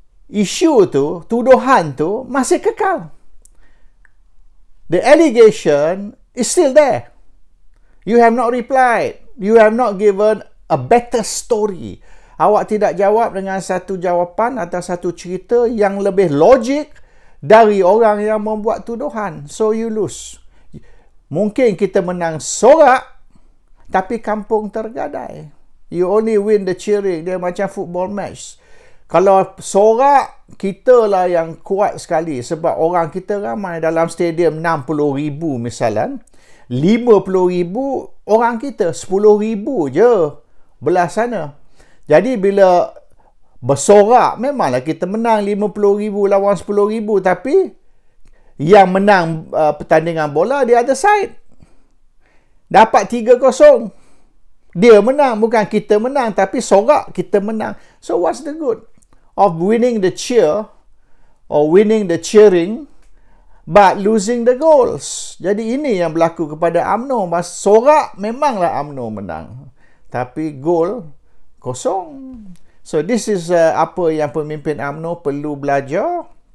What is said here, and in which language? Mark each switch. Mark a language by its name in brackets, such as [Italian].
[Malay] isu tu, tuduhan tu masih kekal. [English] The allegation is still there. You have not replied. You have not given a better story. [Malay] Awak tidak jawab dengan satu jawapan atau satu cerita yang lebih logik dari orang yang membuat tuduhan. [English] So you lose. [Malay] Mungkin kita menang sorak, tapi kampung tergadai. [English] You only win the cheering. [Malay] Dia macam [English] football match. [Malay] Kalau sorak, kita lah yang kuat sekali. Sebab orang kita ramai dalam stadium 60,000 misalnya. 50,000 orang kita. 10,000 je belah sana. Jadi bila bersorak, memanglah kita menang 50,000 lawan 10,000. Tapi yang menang pertandingan bola di [English] other side. [Malay] Dapat 3-0. Dia menang, bukan kita menang. Tapi sorak kita menang. [English] So what's the good of winning the cheer or winning the cheering but losing the goals? [Malay] Jadi ini yang berlaku kepada UMNO. Sorak memanglah UMNO menang. Tapi gol kosong. [English] So this is [Malay] apa yang pemimpin UMNO perlu belajar.